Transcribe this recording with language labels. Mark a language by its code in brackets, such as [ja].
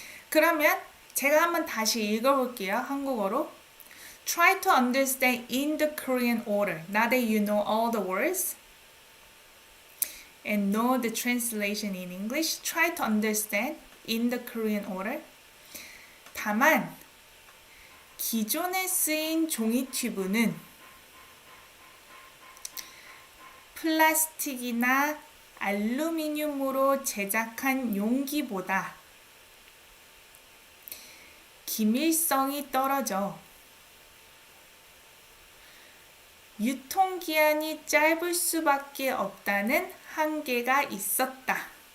[ko] 그러면 제가 한번 다시 읽어볼게요. 한국어로. [en] Try to understand in the Korean order. Now that you know all the words and know the translation in English, try to understand in the Korean order. [ko] 다만 기존에 쓰인 종이 튜브는 플라스틱이나 알루미늄으로 제작한 용기보다 기밀성이 떨어져 유통기한이 짧을 수밖에 없다는 한계가 있었다.